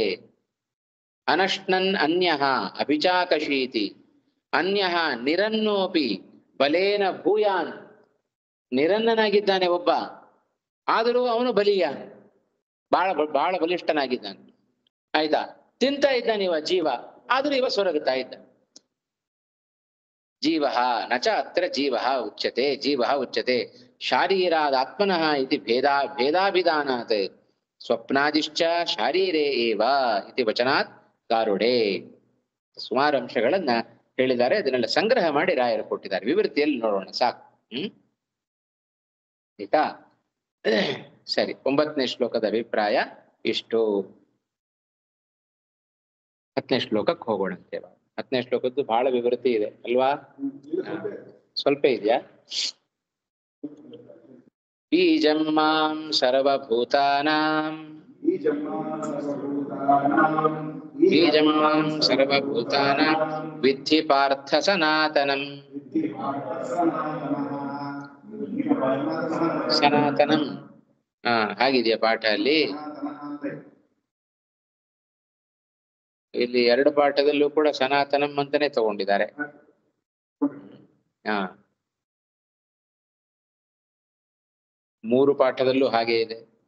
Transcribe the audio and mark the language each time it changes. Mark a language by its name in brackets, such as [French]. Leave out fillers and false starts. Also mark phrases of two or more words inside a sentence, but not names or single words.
[Sanskrit] ಅನಶ್ನನ್ ಅನ್ಯಃ ಅಭಿಚಾಕಶೀತಿ ಅನ್ಯಃ ನಿರನ್ನೋಪಿ ಬಲೇನ ಭೂಯಾನ್. [Kannada] ನಿರನ್ನನಾಗಿದ್ದಾನೆ ಒಬ್ಬ, ಆದರೂ ಅವನು ಬಲಿಯ, ಬಹಳ ಬಲಿಷ್ಠನಾಗಿದ್ದಾನೆ. ಆಯ್ತಾ? ತಿಂತಾ ಇದ್ದಾನೆ ಇವ ಜೀವ, ಆದರೂ ಇವ ಸೊರಗುತ್ತಾ ಇದ್ದ. [Sanskrit] ಜೀವ ನಚ ಅತ್ರ ಜೀವ ಉಚ್ಯತೆ. ಜೀವ ಉಚ್ಯತೆ ಶಾರೀರಾದ ಆತ್ಮನಃ ಇತಿ ಭೇದಾಭಿಧಾನಾತ್ ಸ್ವಪ್ನಾದಿಶ್ಚ ಶಾರೀರೇ ಏವ ಇತಿ ವಚನಾತ್ ಗಾರುಡೆ. [Kannada] ಸುಮಾರು ಅಂಶಗಳನ್ನ ಹೇಳಿದ್ದಾರೆ. ಅದನ್ನೆಲ್ಲ ಸಂಗ್ರಹ ಮಾಡಿ ರಾಯರು ಕೊಟ್ಟಿದ್ದಾರೆ. ವಿವೃತ್ತಿಯಲ್ಲಿ ನೋಡೋಣ, ಸಾಕು. ಆಯ್ತಾ? ಸರಿ, 9ನೇ ಶ್ಲೋಕದ ಅಭಿಪ್ರಾಯ ಇಷ್ಟು. 10ನೇ ಶ್ಲೋಕಕ್ಕೆ ಹೋಗೋಣ ಅಂತೇವ. 10ನೇ ಶ್ಲೋಕದ್ದು ಬಹಳ ವಿವೃತಿ ಇದೆ ಅಲ್ವಾ? ಸ್ವಲ್ಪ ಇದೆಯಾ? [Sanskrit] ಬೀಜಂ ಮಾಂ ಸರ್ವಭೂತಾನಾಂ ವಿದ್ಧಿ ಪಾರ್ಥ ಸನಾತನಂ. [Kannada] ಸನಾತನಂ ಹಾಗಿದೆಯಾ ಪಾಠ ಅಲ್ಲಿ? ಇಲ್ಲಿ 2 ಪಾಠದಲ್ಲೂ ಕೂಡ ಸನಾತನಂ ಅಂತಾನೆ ತಗೊಂಡಿದ್ದಾರೆ. 3 ಪಾಠದಲ್ಲೂ ಹಾಗೆ ಇದೆ.